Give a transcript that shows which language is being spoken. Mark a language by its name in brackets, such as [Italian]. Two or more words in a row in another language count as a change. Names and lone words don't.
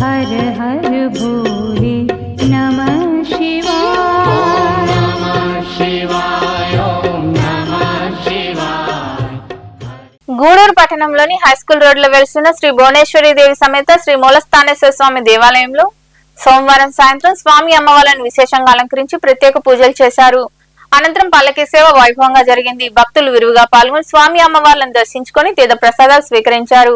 [Sanskrit] हर हर भोले नमः शिवाय नमः शिवाय ओम नमः शिवाय। [Telugu] గూడూరు పట్టణంలోని హైస్కూల్ రోడ్లో వెలుస్తున్న శ్రీ భువనేశ్వరి దేవి సమేత శ్రీ మూలస్థానేశ్వర స్వామి దేవాలయంలో సోమవారం సాయంత్రం స్వామి అమ్మవార్లను విశేషంగా అలంకరించి ప్రత్యేక పూజలు చేశారు. అనంతరం పల్లకి సేవ వైభవంగా జరిగింది. భక్తులు విరివిగా పాల్గొని స్వామి అమ్మవార్లను దర్శించుకొని తీర్థ ప్రసాదాలు స్వీకరించారు.